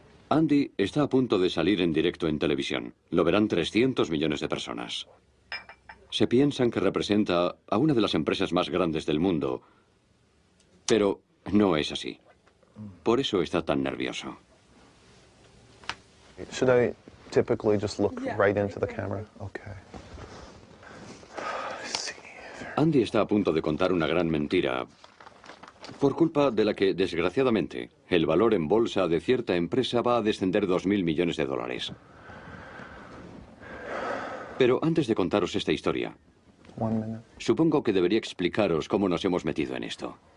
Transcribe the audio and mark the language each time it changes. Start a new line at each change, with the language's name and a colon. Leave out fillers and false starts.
Spanish: Andy está a punto de salir en directo en televisión. Lo verán 300 millones de personas. Se piensan que representa a una de las empresas más grandes del mundo, pero no es así. Por eso está tan nervioso.
English: Should I typically just look right into the camera? Okay.
Spanish: Andy está a punto de contar una gran mentira, por culpa de la que, desgraciadamente, el valor en bolsa de cierta empresa va a descender 2.000 millones de dólares. Pero antes de contaros esta historia, supongo que debería explicaros cómo nos hemos metido en esto.